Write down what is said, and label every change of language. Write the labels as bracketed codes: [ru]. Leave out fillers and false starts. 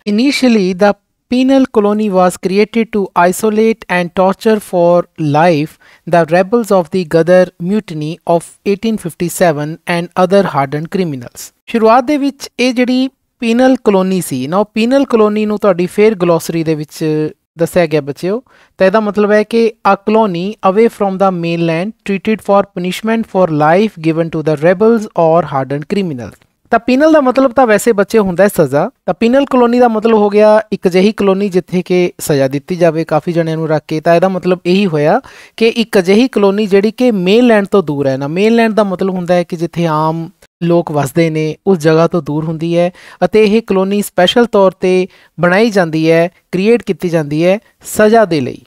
[en] Initially the penal colony was created to isolate and torture for life the rebels of the Ghadar mutiny of 1857 and other hardened criminals। [pa] ਸ਼ੁਰੂਆਤ ਦੇ ਵਿੱਚ ਇਹ ਜਿਹੜੀ penal colony ਸੀ ਨਾ, ਉਹ penal colony ਨੂੰ ਤੁਹਾਡੀ ਫੇਰ ਗਲੋਸਰੀ ਦੇ ਵਿੱਚ ਦੱਸਿਆ ਗਿਆ ਬੱਚਿਓ। ਤਾਂ ਇਹਦਾ ਮਤਲਬ ਹੈ ਕਿ [en] a colony away from the mainland treated for punishment for life given to the rebels or hardened criminals। [pa] ਤਾਂ ਪੀਨਲ ਦਾ ਮਤਲਬ ਤਾਂ ਵੈਸੇ ਬੱਚੇ ਹੁੰਦਾ ਹੈ ਸਜ਼ਾ। ਤਾਂ ਪੀਨਲ ਕਲੋਨੀ ਦਾ ਮਤਲਬ ਹੋ ਗਿਆ ਇੱਕ ਅਜਿਹੀ ਕਲੋਨੀ ਜਿੱਥੇ ਕਿ ਸਜ਼ਾ ਦਿੱਤੀ ਜਾਵੇ ਕਾਫੀ ਜਣਿਆਂ ਨੂੰ ਰੱਖ ਕੇ। ਤਾਂ ਇਹਦਾ ਮਤਲਬ ਇਹੀ ਹੋਇਆ ਕਿ ਇੱਕ ਅਜਿਹੀ ਕਲੋਨੀ ਜਿਹੜੀ ਕਿ ਮੇਨਲੈਂਡ ਤੋਂ ਦੂਰ ਹੈ। ਨਾ ਮੇਨਲੈਂਡ ਦਾ ਮਤਲਬ ਹੁੰਦਾ ਹੈ ਕਿ ਜਿੱਥੇ ਆਮ ਲੋਕ ਵਸਦੇ ਨੇ, ਉਸ ਜਗ੍ਹਾ ਤੋਂ ਦੂਰ ਹੁੰਦੀ ਹੈ ਅਤੇ ਇਹ ਕਲੋਨੀ ਸਪੈਸ਼ਲ ਤੌਰ 'ਤੇ ਬਣਾਈ ਜਾਂਦੀ ਹੈ, ਕ੍ਰੀਏਟ ਕੀਤੀ ਜਾਂਦੀ ਹੈ ਸਜ਼ਾ ਦੇ ਲਈ।